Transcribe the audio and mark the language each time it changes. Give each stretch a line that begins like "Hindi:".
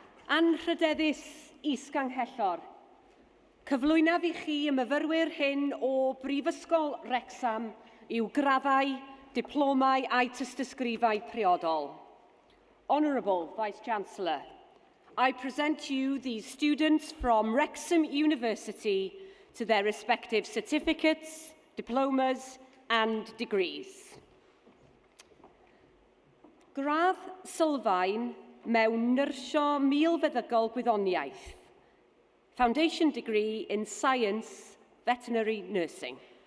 Welsh: Anrhydeddus Isganghellor. Cyflwynaf i chi y myfyrwyr hyn o Brifysgol Wrecsam yw graddau, diplomau a tystysgrifau priodol.
English: Honourable Vice-Chancellor, I present to you these students from Wrexham University to their respective certificates, diplomas and degrees.
Welsh: Gradd sylfaen mewn nyrsio milfeddygol gwyddoniaeth.
English: Foundation degree in Science, Veterinary Nursing.